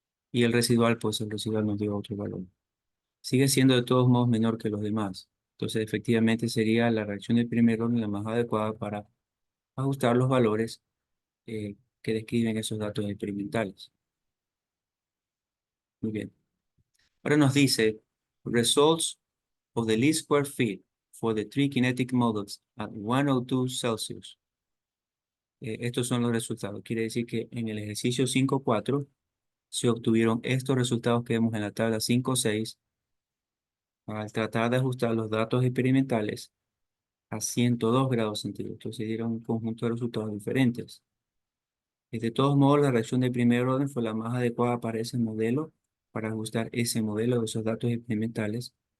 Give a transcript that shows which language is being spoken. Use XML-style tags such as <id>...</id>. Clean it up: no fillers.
<es>Y el residual, pues el residual nos dio otro valor. Sigue siendo de todos modos menor que los demás. Entonces, efectivamente, sería la reacción de primer orden la más adecuada para ajustar los valores que describen esos datos experimentales. Muy bien. Ahora nos dice,</es> <en>results of the least square fit for the three kinetic models at 102 Celsius.</en> <es>Estos son los resultados. Quiere decir que en el ejercicio 5.4 se obtuvieron estos resultados que vemos en la tabla 5.6 al tratar de ajustar los datos experimentales a 102 grados centígrados. Entonces se dieron un conjunto de resultados diferentes. Y de todos modos, la reacción de primer orden fue la más adecuada para ese modelo, para ajustar ese modelo de esos datos experimentales.</es>